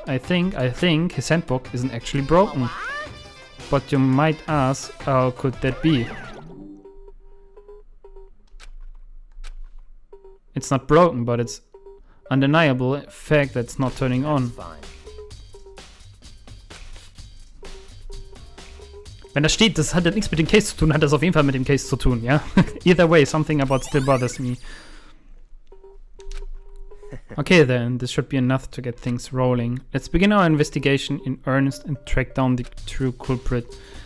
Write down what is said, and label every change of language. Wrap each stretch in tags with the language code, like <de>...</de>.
<en>I think his handbook isn't actually broken. But you might ask, how could that be? It's not broken, but it's undeniable fact that it's not turning on. Fine.</en> <de>Wenn da steht, das hat ja nichts mit dem Case zu tun, hat das auf jeden Fall mit dem Case zu tun, ja?</de> <en>Either way, something about still bothers me. Okay then, this should be enough to get things rolling. Let's begin our investigation in earnest and track down the true culprit.</en>